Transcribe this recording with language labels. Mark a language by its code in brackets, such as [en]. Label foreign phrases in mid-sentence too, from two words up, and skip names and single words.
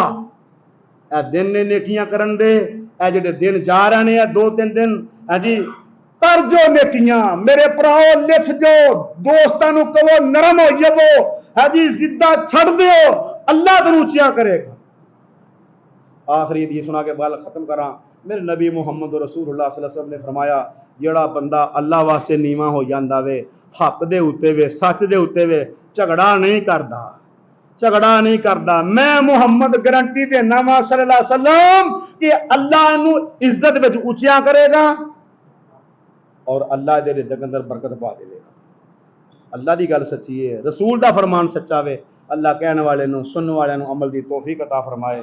[pa] اے دن نے نیکیاں کرن دے، اے جیہڑے دن جا رہے نے 2-3 دن ہے جی، کر جو نیکیاں میرے بھراؤ، لکھ جو دوستاں نوں کہو نرم ہو جاوو، ہے جی ضداں چھڈ دیو، اللہ تینوں اچیاں کرے گا. آخری دی سنا کے گل ختم کرا۔ میرے نبی محمد [ar] رسول الله صلى الله عليه وسلم [pa] نے فرمایا جیہڑا بندہ اللہ واسطے نیوا ہو جاندا وے، حق دے اتے وے، سچ دے اتے وے، جھگڑا نہیں کردا، جھگڑا نہیں کردا. میں محمد گارنٹی دینا وا [ar] صلى الله عليه وسلم [pa] کہ اللہ نوں عزت وچ اچیاں کرے گا اور اللہ دے رزق اندر برکت پا دے گا. اللہ کی گل سچی ہے، رسول کا فرمان سچا وے۔ اللہ کہنے والے نوں سننے والے نوں عمل کی توفیق عطا فرمائے.